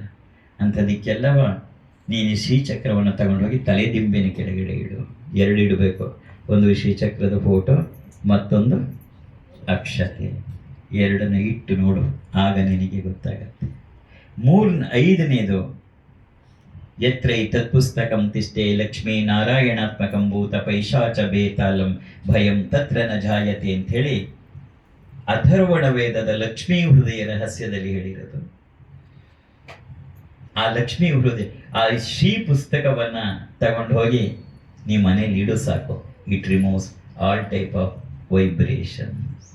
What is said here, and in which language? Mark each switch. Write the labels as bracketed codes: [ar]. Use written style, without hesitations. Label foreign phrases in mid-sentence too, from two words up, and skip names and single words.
[kn] ಅಂಥದಕ್ಕೆಲ್ಲವ ನೀನು ಶ್ರೀಚಕ್ರವನ್ನು ತಗೊಂಡೋಗಿ ತಲೆದಿಂಬಿನ ಕೆಳಗಡೆ ಇಡು. 2 ಇಡಬೇಕು, ಒಂದು ಶ್ರೀಚಕ್ರದ ಫೋಟೋ, ಮತ್ತೊಂದು ಅಕ್ಷತೆ. 2ನ್ನು ಇಟ್ಟು ನೋಡು, ಆಗ ನಿನಗೆ ಗೊತ್ತಾಗತ್ತೆ. [sa] 5ನೇದು ಯತ್ರ ತತ್ಪುಸ್ತಕಂ ತಿಷ್ಟೇ ಲಕ್ಷ್ಮೀ ನಾರಾಯಣಾತ್ಮಕಂ ಭೂತ ಪೈಶಾಚ ಬೇತಾಲಂ ಭಯಂ ತತ್ರ ನ ಜಾಯತೆ [kn] ಅಂಥೇಳಿ ಅಥರ್ವಣ ವೇದದ ಲಕ್ಷ್ಮೀ ಹೃದಯ ರಹಸ್ಯದಲ್ಲಿ ಹೇಳಿರೋದು. ಆ ಲಕ್ಷ್ಮೀ ಹೃದಯ, ಆ ಶ್ರೀ ಪುಸ್ತಕವನ್ನ ತಗೊಂಡು ಹೋಗಿ ನೀ ಮನೇಲಿ ಇಡು ಸಾಕು. [en] It removes all type of vibrations.